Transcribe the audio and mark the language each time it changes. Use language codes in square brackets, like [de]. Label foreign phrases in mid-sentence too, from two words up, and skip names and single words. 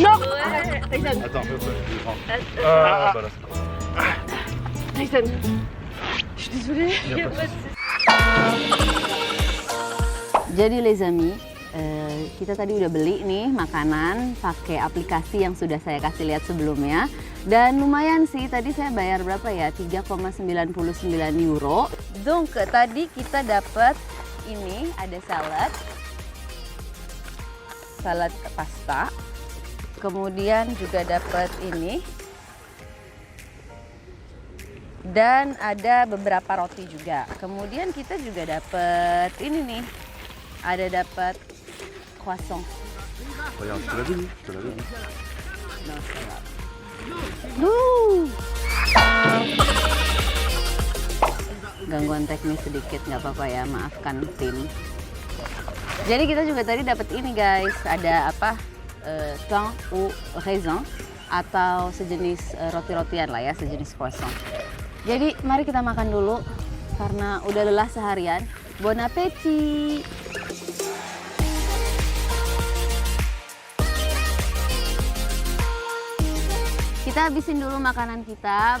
[fr] Non, Attends, je vais prendre. Voilà, c'est bon. [id] Jadi [fr] les amis, [id] kita tadi udah beli nih makanan pakai aplikasi yang sudah saya kasih lihat sebelumnya. Dan lumayan sih, tadi saya bayar berapa ya? 3,99 euro. Donc tadi kita dapat ini ada salad pasta. Kemudian juga dapat ini. Dan ada beberapa roti juga. Kemudian kita juga dapat ini nih. Ada dapat croissant. [fr] Regarde, je te l'avais dit. Je te l'avais dit. [id] Gangguan teknis sedikit, nggak apa-apa ya, maafkan tim. Jadi kita juga tadi dapat ini guys, ada apa? [fr] Pain au raisin [id] atau sejenis roti-rotian lah ya, sejenis croissant. Jadi mari kita makan dulu karena udah lelah seharian. [fr] Bon appétit! [id] Kita habisin dulu makanan kita.